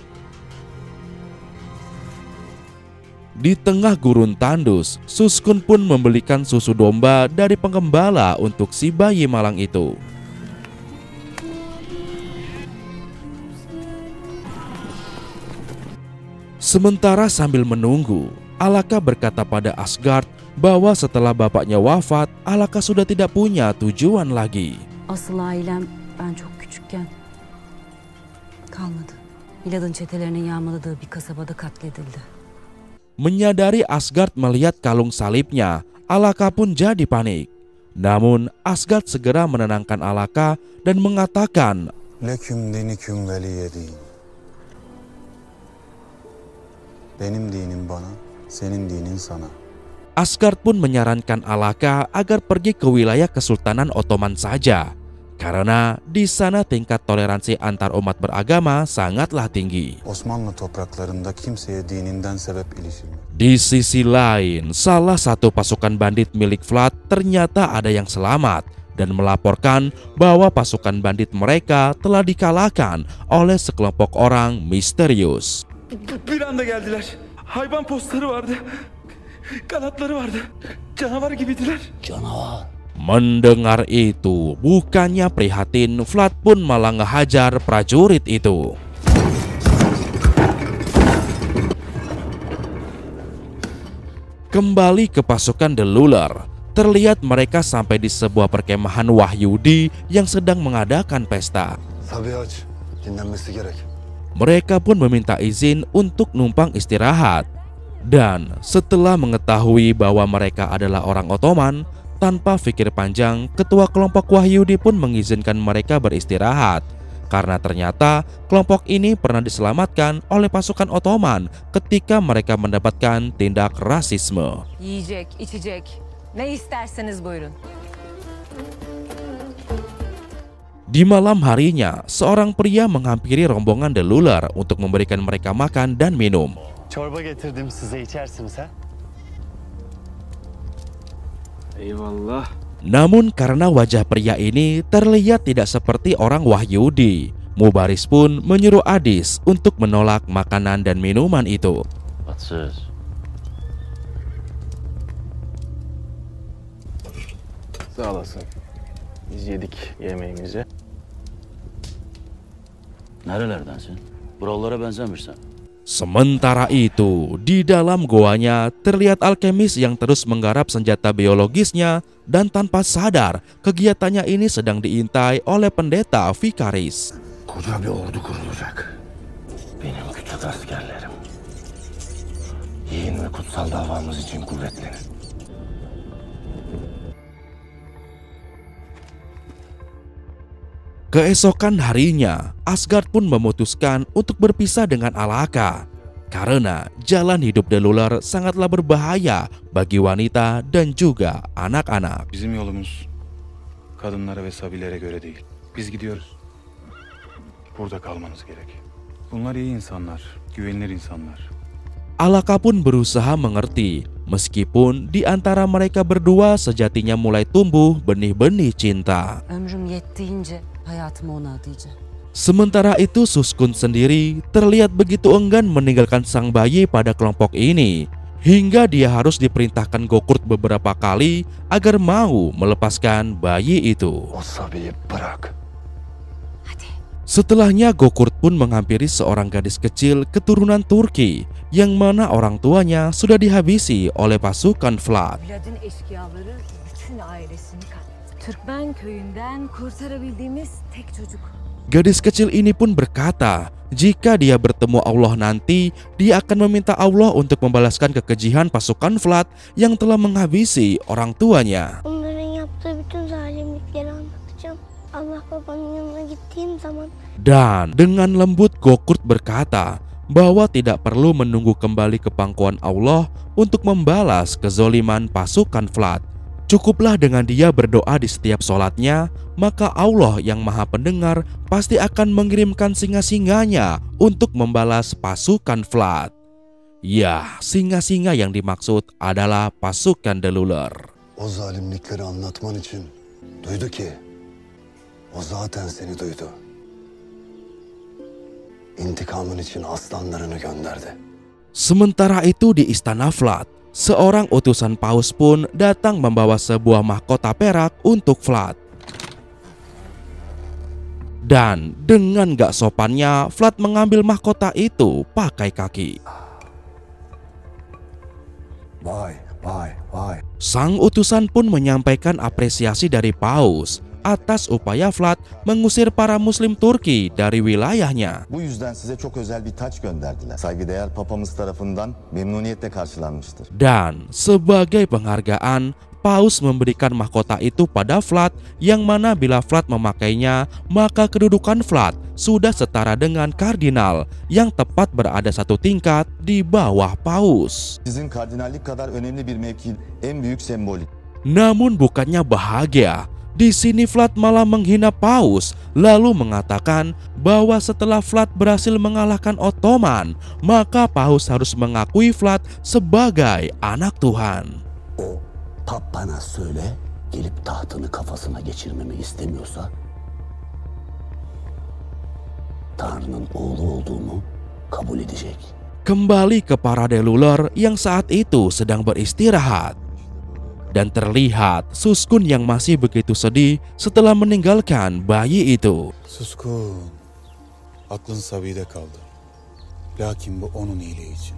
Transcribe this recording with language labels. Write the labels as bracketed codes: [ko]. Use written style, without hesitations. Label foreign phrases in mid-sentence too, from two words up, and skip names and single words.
[id] Di tengah gurun tandus, Suskun pun membelikan susu domba dari penggembala untuk si bayi malang itu. Sementara sambil menunggu, Alaka berkata pada Asgard bahwa setelah bapaknya wafat, Alaka sudah tidak punya tujuan lagi. [tr] Asıl ailem ben çok küçükken kalmadı. Milad'ın çetelerinin yağmaladığı bir kasabada katledildi. [id] Menyadari Asgard melihat kalung salibnya, Alaka pun jadi panik. Namun Asgard segera menenangkan Alaka dan mengatakan, [ar] لكم دينكم ولي دين. [tr] Benim dinim bana, senin dinin sana. [id] Asgard pun menyarankan Alaka agar pergi ke wilayah Kesultanan Ottoman saja, karena di sana tingkat toleransi antar umat beragama sangatlah tinggi. [tr] Osmanlı topraklarında kimseye dininden sebep ilişilmez. [id] Di sisi lain, salah satu pasukan bandit milik Vlad ternyata ada yang selamat dan melaporkan bahwa pasukan bandit mereka telah dikalahkan oleh sekelompok orang misterius. [tr] Bir anda geldiler. Hayvan postları vardı. Kanatları vardı. Canavar gibidiler. Canavar. [id] Mendengar itu, bukannya prihatin, Vlad pun malah ngehajar prajurit itu. Kembali ke pasukan The Luller, terlihat mereka sampai di sebuah perkemahan Wahyudi yang sedang mengadakan pesta. [tr] Tabii aç, dinlenmesi gerek. [id] Mereka pun meminta izin untuk numpang istirahat. Dan setelah mengetahui bahwa mereka adalah orang Ottoman, tanpa pikir panjang, ketua kelompok Wahyudi pun mengizinkan mereka beristirahat. Karena ternyata kelompok ini pernah diselamatkan oleh pasukan Ottoman ketika mereka mendapatkan tindak rasisme. [tr] Yiyecek, içecek, ne isterseniz buyurun. [id] Di malam harinya, seorang pria menghampiri rombongan The Luller untuk memberikan mereka makan dan minum. [tr] Çorba getirdim, size içersiniz ha? Eyvallah. [id] Namun karena wajah pria ini terlihat tidak seperti orang Wahyudi, Mubaris pun menyuruh Adis untuk menolak makanan dan minuman itu. [tr] Atsız. Sağ olasın. Biz yedik yemeğimizi. Nerelerdensin? Buralara benzemişsen. [id] Sementara itu, di dalam goanya terlihat alkemis yang terus menggarap senjata biologisnya dan tanpa sadar kegiatannya ini sedang diintai oleh pendeta Vikaris. [tr] Koca bir ordu kurulacak. Benim küçük askerlerim. Yiyin ve kutsal davamız için kuvvetlenin. [id] Keesokan harinya, Asgard pun memutuskan untuk berpisah dengan Alaka karena jalan hidup The Luller sangatlah berbahaya bagi wanita dan juga anak-anak. [tr] Bizim yolumuz kadınlara ve sabilere göre değil. Biz gidiyoruz. Burada kalmanız gerek. Bunlar iyi insanlar, güvenilir insanlar. [id] Alaka pun berusaha mengerti, meskipun di antara mereka berdua sejatinya mulai tumbuh benih-benih cinta. [tr] Ömrüm yettiğince hayatımı ona adayacağım. [id] Sementara itu Suskun sendiri terlihat begitu enggan meninggalkan sang bayi pada kelompok ini, hingga dia harus diperintahkan Gokurt beberapa kali agar mau melepaskan bayi itu. [tr] O sabiyi bırak. [id] Setelahnya Gokurt pun menghampiri seorang gadis kecil keturunan Turki yang mana orang tuanya sudah dihabisi oleh pasukan Vlad. [tr] Vlad'ın eşkıyaları bütün ailesini katletti. Türkmen köyünden kurtarabildiğimiz tek çocuk. [id] Gadis kecil ini pun berkata, jika dia bertemu Allah nanti, dia akan meminta Allah untuk membalaskan kekejian pasukan Vlad yang telah menghabisi orang tuanya. [tr] Onların yaptığı bütün zalimlikleri anlatacağım. Allah babanın yanına gittiğim zaman. [id] Dan dengan lembut Gokurt berkata bahwa tidak perlu menunggu kembali ke pangkuan Allah untuk membalas kezoliman pasukan Vlad. Cukuplah dengan dia berdoa di setiap sholatnya, maka Allah yang maha pendengar pasti akan mengirimkan singa-singanya untuk membalas pasukan Vlad. Ya, singa-singa yang dimaksud adalah pasukan Deluler. [tr] O zalimlikleri anlatman için duydu ki o zaten seni duydu. İntikamın için aslanlarını gönderdi. [id] Sementara itu di Istana Vlad, seorang utusan paus pun datang membawa sebuah mahkota perak untuk Vlad. Dan dengan gak sopannya, Vlad mengambil mahkota itu pakai kaki. [tr] Vay, vay, vay. [id] Sang utusan pun menyampaikan apresiasi dari paus atas upaya Vlad mengusir para muslim Turki dari wilayahnya. [tr] Bu yüzden size çok özel bir taç gönderdiler. Saygıdeğer papamız tarafından memnuniyetle karşılanmıştır. [id] Dan sebagai penghargaan, paus memberikan mahkota itu pada Vlad, yang mana bila Vlad memakainya, maka kedudukan Vlad sudah setara dengan kardinal, yang tepat berada satu tingkat di bawah paus. [tr] Sizin kardinallik kadar önemli bir mevki, en büyük sembolik. [id] Namun bukannya bahagia, di sini Vlad malah menghina paus, lalu mengatakan bahwa setelah Vlad berhasil mengalahkan Ottoman, maka paus harus mengakui Vlad sebagai anak Tuhan. [tr] Papana söyle, gelip tahtını kafasına geçirmemi istemiyorsa Tanrı'nın oğlu olduğumu kabul edecek. [id] Kembali ke para Deluler yang saat itu sedang beristirahat. Dan terlihat Suskun yang masih begitu sedih setelah meninggalkan bayi itu. [tr] Suskun, aklın Sabi'de kaldı. Lakin bu onun iyiliği için.